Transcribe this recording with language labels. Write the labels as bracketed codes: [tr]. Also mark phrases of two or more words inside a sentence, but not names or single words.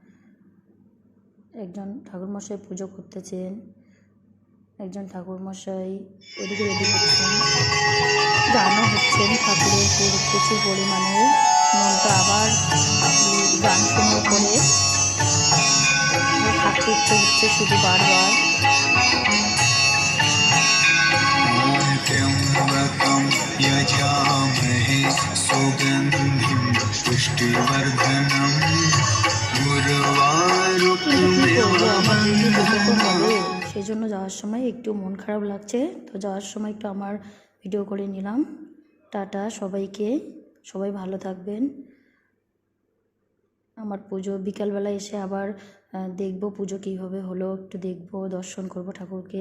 [bn] একজন ঠাকুরমশাই পুজো করতেছেন, একজন ঠাকুরমশাই ওদিকে রেডি করছেন, গানও হচ্ছেন ঠাকুরের প্রচুর পরিমাণে। মনটা আবার গান শুনে করে থাকতে ইচ্ছে হচ্ছে শুধু বারবার। [sa] त्र्यम्बकं यजामहे सुगन्धिं पुष्टिवर्धनं उर्वारुकमिव बन्धनात्। [bn] সেই জন্য যাওয়ার সময় একটু মন খারাপ লাগছে, তো যাওয়ার সময় একটু আমার ভিডিও করে নিলাম। টাটা সবাইকে, সবাই ভালো থাকবেন। আমার পুজো বিকালবেলা এসে আবার দেখব পুজো কীভাবে হলো, একটু দেখব, দর্শন করব ঠাকুরকে।